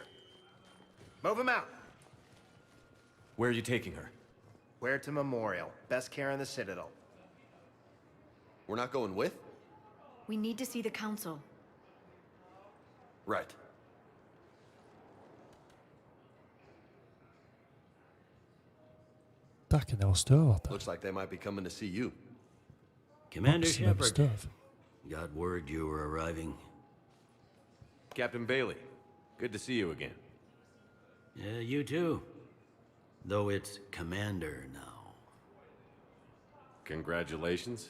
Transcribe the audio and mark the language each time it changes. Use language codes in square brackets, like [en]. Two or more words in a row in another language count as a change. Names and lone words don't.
[en] Move him out. Where are you taking her? Where to Memorial. Best care in the Citadel. We're not going with? We need to see the Council. Right. [no] Dæken, det var støvete. [en] Looks like they might be coming to see you. Commander [no] Boksen med [en] Shepard, [no] støv. [en] got word you were arriving. Captain Bailey, good to see you again. Yeah, you too. Though it's Commander now. Congratulations.